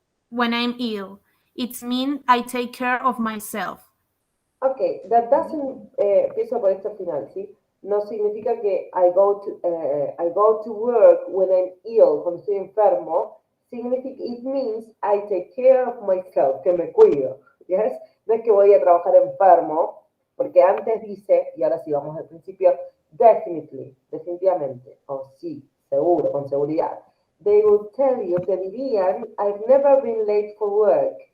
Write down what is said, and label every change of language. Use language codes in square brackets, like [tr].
[en] When I'm ill, it's mean I take care of myself. [es] Okay, [en] that doesn't, [es] empiezo por este final, ¿sí? No significa que [en] I go to work when I'm ill, [es] cuando estoy enfermo. Significa, [en] it means I take care of myself, [es] que me cuido, ¿yes? No es que voy a trabajar enfermo, porque antes dice, y ahora sí vamos al principio, definitely, definitivamente, o sí, seguro, con seguridad. [en] They will tell you, [es] te dirían, [en] I've never been late for work.